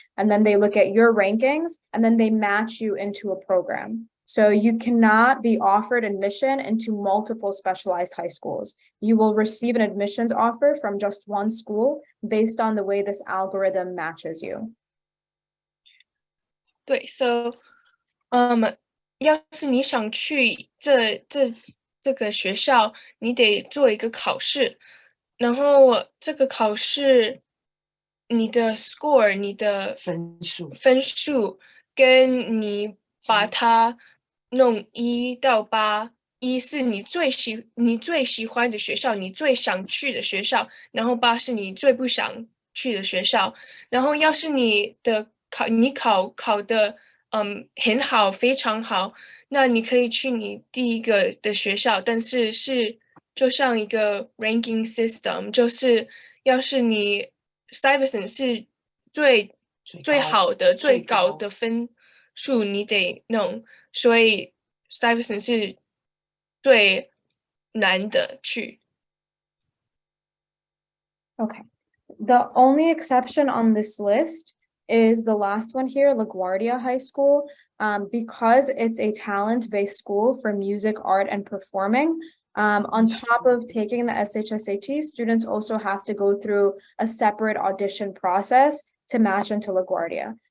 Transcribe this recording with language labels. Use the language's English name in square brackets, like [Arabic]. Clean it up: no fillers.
[English] And then they look at your rankings and then they match you into a program. So you cannot be offered admission into multiple specialized high schools. You will receive an admissions offer from just one school based on the way this algorithm matches you. [Chinese] 对, so, 要是你想去这个学校，你得做一个考试，然后这个考试，你的 score， 你的分数，跟你把它弄1到8，1是你最喜欢的学校，你最想去的学校，然后8是你最不想去的学校，然后要是你考的很好，非常好，那你可以去你第一个的学校，但是就像一个 [English] ranking system， [Chinese] 就是要是你 Stuyvesant 是最好的最高的分数，你得弄，所以 Stuyvesant 是最难的去。 [English] Okay. The only exception on this list is the last one here, LaGuardia High School. Because it's a talent-based school for music, art, and performing. On top of taking the SHSAT, students also have to go through a separate audition process to match into LaGuardia.